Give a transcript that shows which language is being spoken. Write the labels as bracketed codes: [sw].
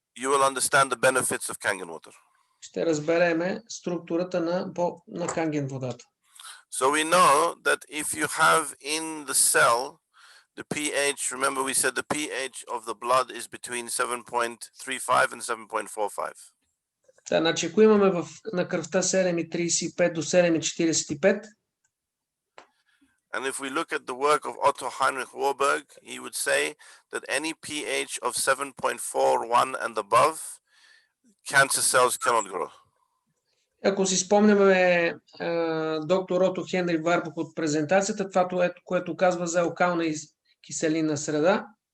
[en] you will understand the benefits of Kangen water. [bg] Ще разбереме структурата на Канген водата. [en] So we know that if you have in the cell the pH, remember we said the pH of the blood is between 7.35 and 7.45. [bg] Да, значи ако имаме на кръвта 7,35 до 7,45. [en] And if we look at the work of Otto Heinrich Warburg, he would say that any pH of 7.41 and above, cancer cells cannot grow. [bg] Ако си спомняме доктор Ото Хенри Варбук от презентацията, това което казва за алкална и киселинна среда.